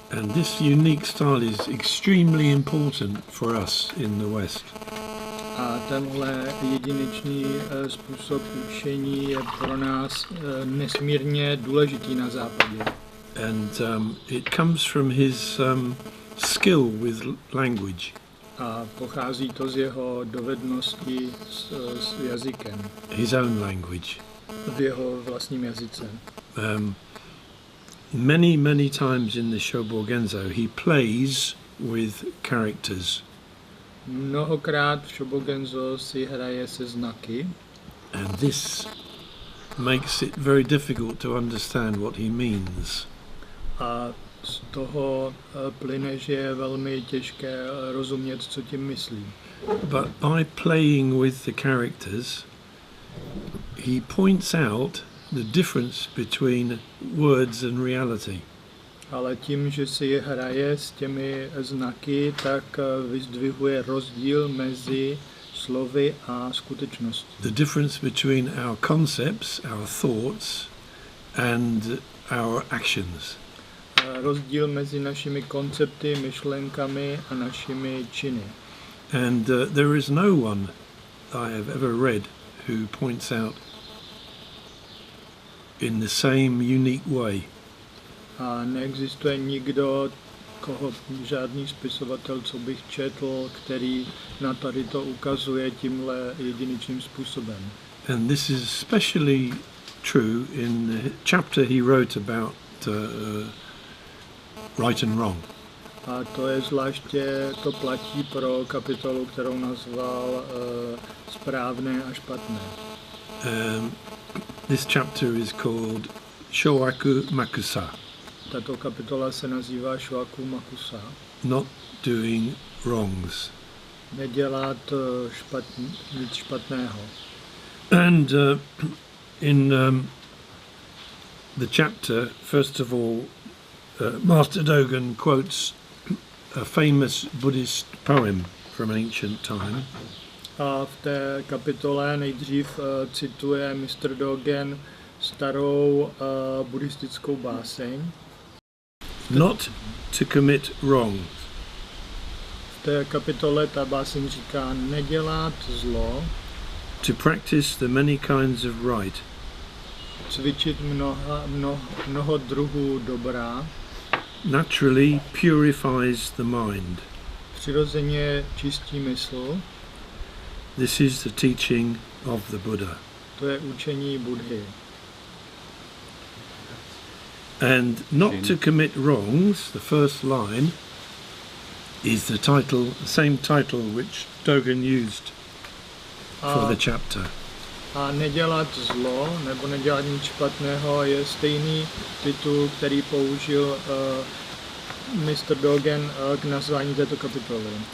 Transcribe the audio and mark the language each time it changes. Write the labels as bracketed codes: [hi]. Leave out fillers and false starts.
[en] And this unique style is extremely important for us in the West. [cs] A tenhle jedinečný způsob učení je pro nás nesmírně důležitý na západě. [en] And it comes from his skill with language. [cs] A pochází to z jeho dovednosti s jazykem. [en] His own language. [cs] V jeho vlastním jazyce. [en] Many times in the Shobogenzo he plays with characters. [cs] Mnohokrát v Shobogenzo si hraje se znaky. [en] And this makes it very difficult to understand what he means. [cs] A z toho plyne, že je velmi těžké rozumět, co tím myslí. [en] But by playing with the characters, he points out the difference between words and reality. [cs] Ale tím, že si hraje s těmi znaky, tak vyzdvihuje rozdíl mezi slovy a skutečností. [en] The difference between our concepts, our thoughts, and our actions. [cs] Rozdíl mezi našimi koncepty, myšlenkami a našimi činy. [en] And there is no one I have ever read who points out in the same unique way. [cs] A neexistuje nikdo, žádný spisovatel, co bych četl, který na tady to ukazuje tímhle jedinečným způsobem. [en] And this is especially true in the chapter he wrote about right and wrong. [cs] A to platí pro kapitolu, kterou nazval správné a špatné. [en] This chapter is called Showaku Makusa. [cs] Tato kapitola se nazývá Showaku Makusa. [en] Not doing wrongs. [cs] Nedělat nic špatného. [en] And in the chapter, first of all, Master Dogen quotes a famous Buddhist poem from ancient time. [cs] A v té kapitole nejdřív cituje Mr. Dogen starou buddhistickou báseň. [en] Not to commit wrongs. [cs] V té kapitole ta báseň říká nedělat zlo. [en] To practice the many kinds of right. [cs] Cvičit mnoho druhů dobra. [en] Naturally purifies the mind. [cs] Přirozeně čistí mysl. [en] This is the teaching of the Buddha. [cs] To je učení Buddhy. [en] And not to commit wrongs, the first line, is the same title which Dogen used for the chapter. [cs] A nedělat zlo, nebo nedělat nic špatného, je stejný titul, který použil Mr. Dogen k nazvání této kapitoly.